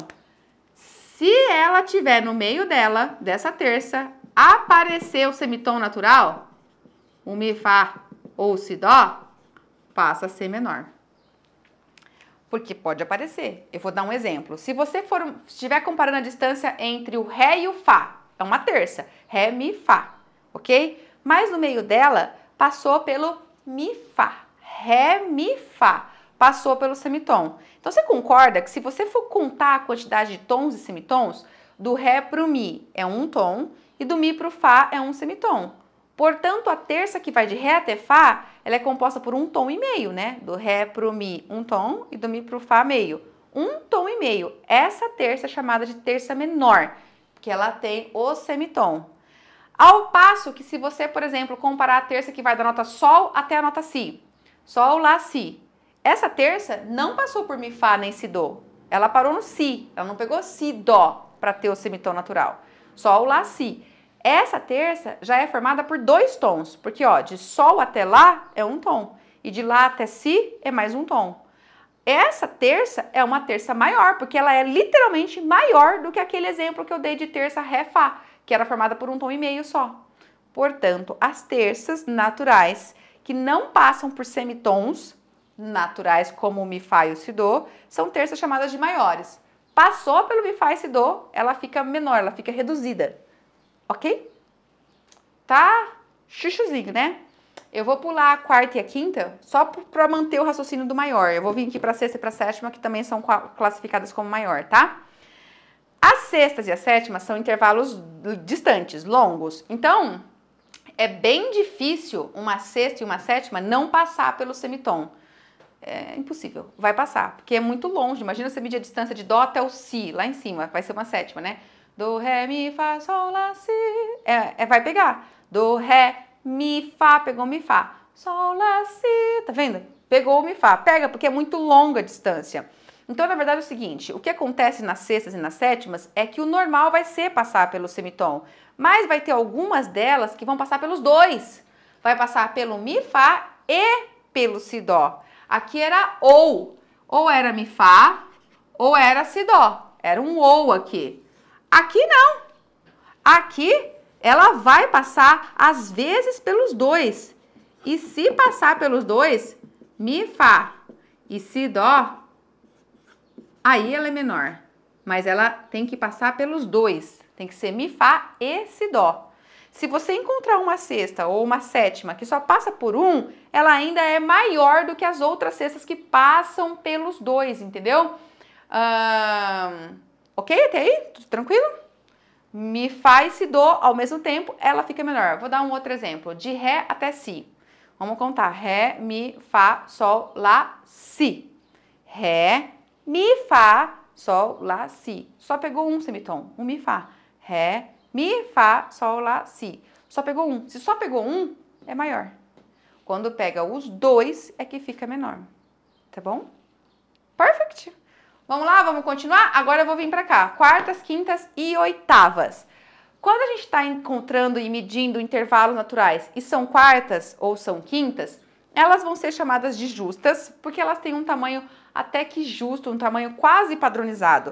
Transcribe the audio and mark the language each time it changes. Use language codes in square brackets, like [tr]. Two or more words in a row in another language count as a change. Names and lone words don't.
[pt] Se ela tiver no meio dessa terça, aparecer o semitom natural, o mi, fá ou o si, dó, passa a ser menor. Porque pode aparecer. Eu vou dar um exemplo. Se você estiver comparando a distância entre o ré e o fá, é uma terça, ré, mi, fá, ok? Mas no meio dela, passou pelo mi, fá, ré, mi, fá, passou pelo semitom. Então, você concorda que se você for contar a quantidade de tons e semitons, do ré para o mi é um tom e do mi para o fá é um semitom. Portanto, a terça que vai de ré até fá, ela é composta por um tom e meio, né? Do ré pro mi, um tom, e do mi pro fá, meio. Um tom e meio. Essa terça é chamada de terça menor, porque ela tem o semitom. Ao passo que se você, por exemplo, comparar a terça que vai da nota sol até a nota si, sol, lá, si, essa terça não passou por mi, fá, nem si, dó. Ela parou no si, ela não pegou si, dó para ter o semitom natural. Sol, lá, si. Essa terça já é formada por dois tons, porque ó, de sol até lá é um tom e de lá até si é mais um tom. Essa terça é uma terça maior, porque ela é literalmente maior do que aquele exemplo que eu dei de terça ré, fá, que era formada por um tom e meio só. Portanto, as terças naturais que não passam por semitons naturais como o mi, fá e o si, dó, são terças chamadas de maiores. Passou pelo mi, fá e si, dó, ela fica menor, ela fica reduzida. Ok? Tá chuchuzinho, né? Eu vou pular a quarta e a quinta só para manter o raciocínio do maior. Eu vou vir aqui para a sexta e para a sétima, que também são classificadas como maior, tá? As sextas e as sétimas são intervalos distantes, longos. Então, é bem difícil uma sexta e uma sétima não passar pelo semitom. É impossível. Vai passar, porque é muito longe. Imagina você medir a distância de dó até o si, lá em cima. Vai ser uma sétima, né? Do, ré, mi, fá, sol, lá, si. Vai pegar. Do, ré, mi, fá, pegou mi, fá. Sol, lá, si. Tá vendo? Pegou o mi, fá. Pega, porque é muito longa a distância. Então, na verdade, é o seguinte. O que acontece nas sextas e nas sétimas é que o normal vai ser passar pelo semitom. Mas vai ter algumas delas que vão passar pelos dois. Vai passar pelo mi, fá e pelo si, dó. Aqui era ou. Ou era mi, fá, ou era si, dó. Era um ou aqui. Aqui não. Aqui ela vai passar às vezes pelos dois. E se passar pelos dois, mi, fá e si, dó, aí ela é menor. Mas ela tem que passar pelos dois. Tem que ser mi, fá e si, dó. Se você encontrar uma sexta ou uma sétima que só passa por um, ela ainda é maior do que as outras sextas que passam pelos dois, entendeu? Ok até aí? Tudo tranquilo? Mi, fá e si, dó ao mesmo tempo, ela fica menor. Vou dar um outro exemplo. De ré até si. Vamos contar. Ré, mi, fá, sol, lá, si. Ré, mi, fá, sol, lá, si. Só pegou um semitom. Um mi, fá. Ré, mi, fá, sol, lá, si. Só pegou um. Se só pegou um, é maior. Quando pega os dois, é que fica menor. Tá bom? Perfect! Vamos lá, vamos continuar? Agora eu vou vir para cá. Quartas, quintas e oitavas. Quando a gente está encontrando e medindo intervalos naturais e são quartas ou são quintas, elas vão ser chamadas de justas, porque elas têm um tamanho até que justo, um tamanho quase padronizado.